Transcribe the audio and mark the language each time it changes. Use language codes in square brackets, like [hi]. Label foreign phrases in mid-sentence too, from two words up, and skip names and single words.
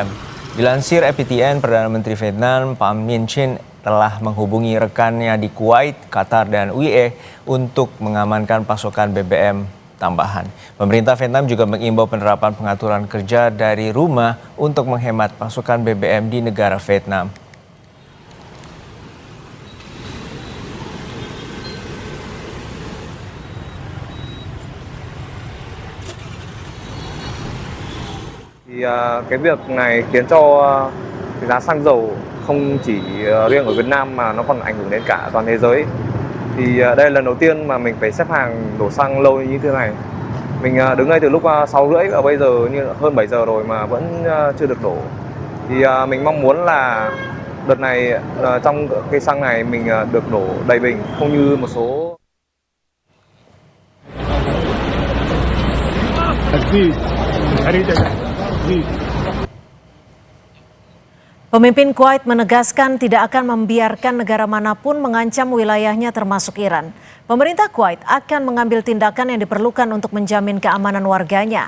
[id] Dilansir FPTN, Perdana Menteri Vietnam Pham Minh Chinh telah menghubungi rekannya di Kuwait, Qatar, dan UAE untuk mengamankan pasokan BBM tambahan. Pemerintah Vietnam juga mengimbau penerapan pengaturan kerja dari rumah untuk menghemat pasokan BBM di negara Vietnam. [vi] Thì cái việc này khiến cho cái giá xăng dầu không chỉ riêng ở Việt Nam mà nó còn ảnh hưởng đến cả toàn thế giới. Thì đây là lần đầu tiên mà mình phải xếp hàng đổ xăng lâu như thế này. Mình đứng đây từ lúc 6:30 và bây giờ như hơn 7 giờ rồi mà vẫn chưa được đổ. Thì mình mong muốn là đợt này trong cây xăng này mình được đổ đầy bình, không như một số. [id] Pemimpin Kuwait menegaskan tidak akan membiarkan negara manapun mengancam wilayahnya termasuk Iran. Pemerintah Kuwait akan mengambil tindakan yang diperlukan untuk menjamin keamanan warganya.